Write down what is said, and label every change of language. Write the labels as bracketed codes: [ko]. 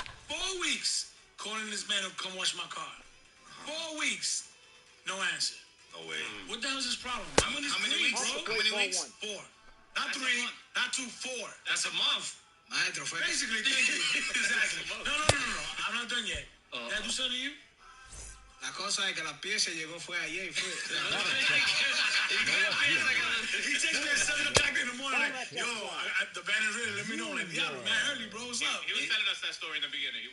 [en] 4 weeks calling this man to come wash my car. 4 weeks. No answer. No way. What the hell is his problem? How many weeks? bro? How many weeks? 4. Not 3, not 2, 4. That's a month. Maestro, basically, thank you. Exactly. No. I'm not done yet. Did I do something to you? [es] La cosa es que la pieza llegó fue ayer y fue. [en] He texted me at 7 o'clock in the morning. Like, yo, the band is ready. Let me know. Like, yeah, man, early, bro. What's up? He was telling us that story in the beginning.